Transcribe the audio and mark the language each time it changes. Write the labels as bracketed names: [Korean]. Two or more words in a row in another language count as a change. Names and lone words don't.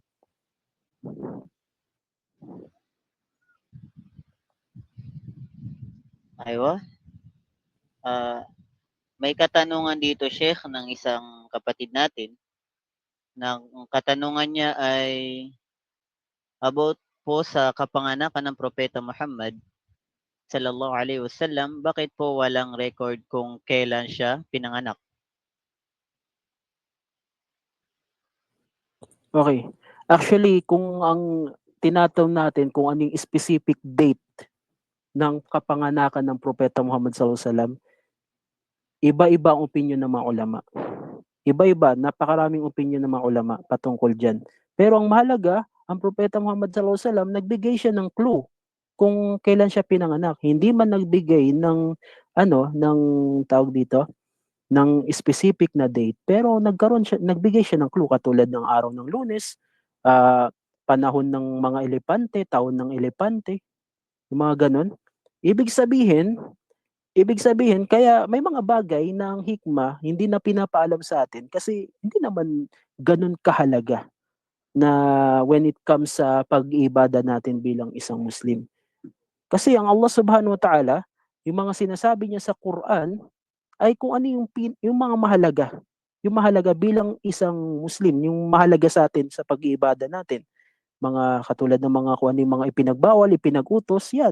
[Filipino] Aywa. May katanungan dito, Sheikh, ng isang kapatid natin. Ang katanungan niya ay about po sa kapanganakan ng Propeta Muhammad [Arabic] sallallahu alaihi wasallam, [Filipino] bakit po walang record kung kailan siya pinanganak? Okay. Actually, kung ang tinatanong natin kung ano yung specific date ng kapanganakan ng Propeta Muhammad [Arabic] sallallahu alaihi wasallam, [Filipino] iba-iba ang opinyon ng mga ulama. Iba-iba, napakaraming opinyon ng mga ulama patungkol diyan. Pero ang mahalaga, ang Propeta Muhammad [Arabic] sallallahu alaihi wasallam [Filipino] nagbigay siya ng clue kung kailan siya pinanganak. Hindi man nagbigay ng ano, ng tawag dito, ng specific na date, pero nagbigay siya ng clue katulad ng araw ng Lunes, panahon ng mga elepante, taon ng elepante, yung mga gano'n. Ibig sabihin ibig sabihin kaya may mga bagay na ang hikmah hindi na pinapaalam sa atin kasi hindi naman gano'n kahalaga na [English] when it comes [Filipino] sa pag-iibada natin bilang isang Muslim. Kasi ang Allah [Arabic] Subhanahu wa Ta'ala, [Filipino] yung mga sinasabi niya sa Quran ay kung ano yung mga mahalaga. Yung mahalaga bilang isang Muslim, yung mahalaga sa atin sa pag-iibada natin. Mga katulad ng mga kung ano yung mga ipinagbawal, ipinag-utos, yan.